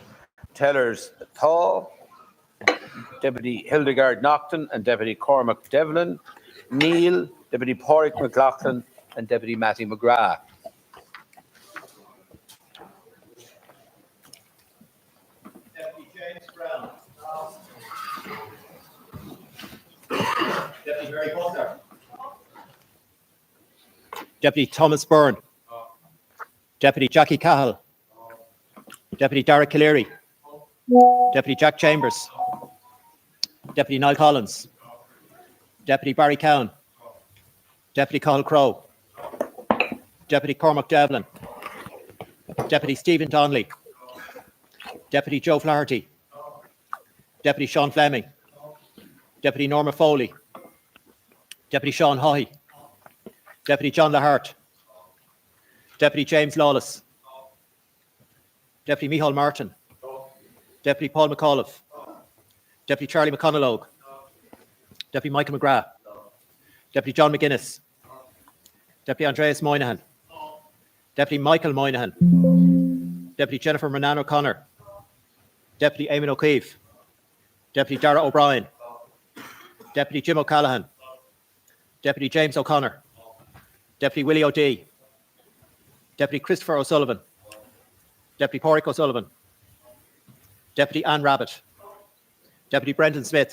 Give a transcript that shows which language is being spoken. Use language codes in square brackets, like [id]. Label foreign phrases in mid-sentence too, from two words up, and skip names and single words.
[en] Tellers Thaw, Deputy Hildegard Naughton and Deputy Cormac Devlin, Neil, Deputy Pádraig McLaughlin and Deputy Matty McGrath. Deputy James Brown. Deputy Barry Butler. Deputy Thomas Byrne. Deputy Jackie Cahill. Deputy Derek Cleary. Deputy Jack Chambers. Deputy Niall Collins. Deputy Barry Cowan. Deputy Cathal Crowe. Deputy Cormac Devlin. Deputy Stephen Donnelly. Deputy Joe Flaherty. Deputy Sean Fleming. Deputy Norma Foley. Deputy Sean Haughey. Deputy John Lahart. Deputy James Lawless. Deputy Micheál Martin. Deputy Paul McAuliffe. Deputy Charlie McConalogue. Deputy Michael McGrath. Deputy John McGuinness. Deputy Andreas Moynihan. Deputy Michael Moynihan. Deputy Jennifer Monan O'Connor. Deputy Eamon O'Keefe. Deputy Dara O'Brien. Deputy Jim O'Callaghan. Deputy James O'Connor. Deputy Willie O'Dea. Deputy Christopher O'Sullivan. Deputy Pádraig O'Sullivan. Deputy Anne Rabbitt. Deputy Brendan Smith.